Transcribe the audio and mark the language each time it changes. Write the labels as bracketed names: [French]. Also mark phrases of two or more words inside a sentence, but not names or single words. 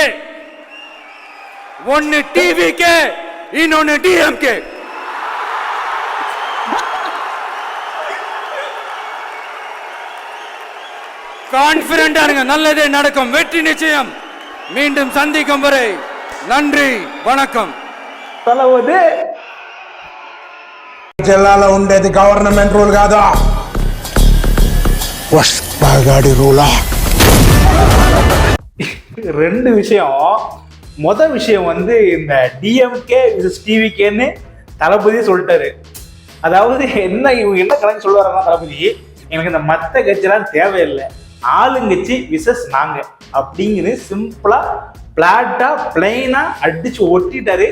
[Tamil] ஒன்னு டிவிகே, இன்னொன்னு டிஎம்கே. கான்பிடண்டா இருங்க, நல்லதே நடக்கும், வெற்றி நிச்சயம். மீண்டும் சந்திக்கும் வரை நன்றி, வணக்கம். [Telugu] తలవదే జిల్లాలో ఉండేది గవర్నమెంట్ రూల్ కాదు, పుష్పగాడి రూలా. [Tamil] ரெண்டு விஷயம். மொதல் விஷயம் வந்து இந்த டிஎம்கே டிவிகேன்னு தளபதி சொல்லிட்டாரு. அதாவது இவங்க என்ன கணக்கு சொல்லுவாருன்னா, தளபதி எனக்கு இந்த மற்ற கட்சியெல்லாம் தேவையில்லை, ஆளுங்கட்சி விசஸ் நாங்க அப்படிங்கிறது சிம்பிளா பிளாட்டா பிளைனா அடிச்சு ஒட்டிட்டாரு.